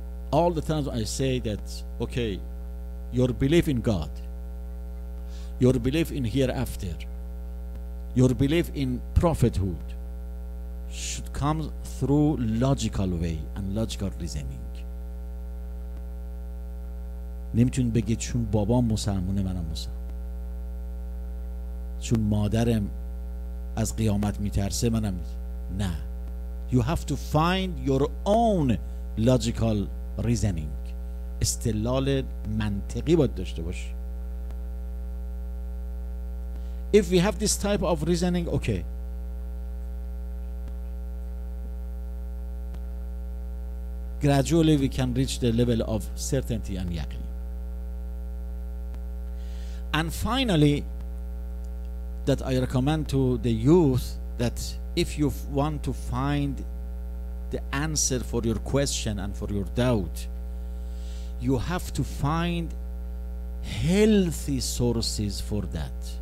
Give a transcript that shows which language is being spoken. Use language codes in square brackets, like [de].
[en] All the times I say that, okay, your belief in God, your belief in hereafter, your belief in prophethood should come through logical way and logical reasoning. [fa] نمیتونی بگی چون بابام مسلمونه منم مسلم، چون مادرم از قیامت میترسه منم نه. [en] You have to find your own logical reasoning. [fa] استدلال منطقی باید داشته باشی. [en] If we have this type of reasoning, okay, gradually we can reach the level of certainty and yaqeen. And finally, that I recommend to the youth, that if you want to find the answer for your question and for your doubt, you have to find healthy sources for that.